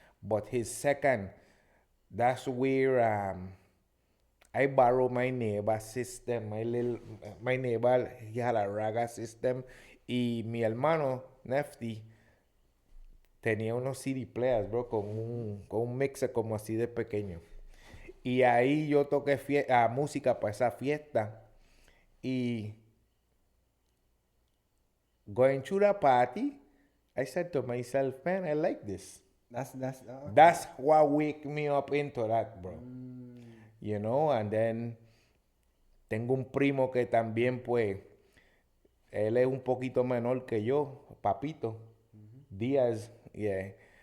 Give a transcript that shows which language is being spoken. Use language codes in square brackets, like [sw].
[en] But his second, that's where I borrowed my neighbor system, my neighbor, he had a raga system. [es] Y mi hermano, Nefty, tenía unos CD players, bro, con un mixer como así de pequeño. Y ahí yo toqué música para esa fiesta. [en] Y going to the party, I said to myself, man, I like this. That's what wake me up into that, bro. You know, and then [es] tengo un primo que también, pues, él es un poquito menor que yo, Papito, Díaz, yeah.